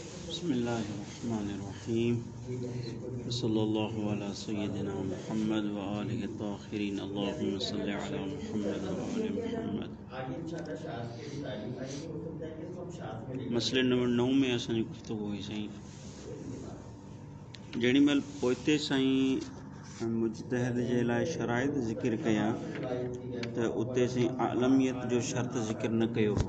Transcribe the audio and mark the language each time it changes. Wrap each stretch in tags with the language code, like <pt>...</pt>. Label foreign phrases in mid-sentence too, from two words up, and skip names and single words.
<ar>بسم الله الرحمن الرحيم صلى الله على سيدنا محمد وآله الطاهرين اللهم صل على محمد وآل محمد.</ar> <sd>मसले नंबर 9 में असांजी गुफ़्तगू हुई साईं। जेॾी महिल पोइते साईं मुजतहिद जे लाइ शराइत ज़िक्र कया त उते साईं आलमियत जो शर्त ज़िक्र न कयो हो।</sd>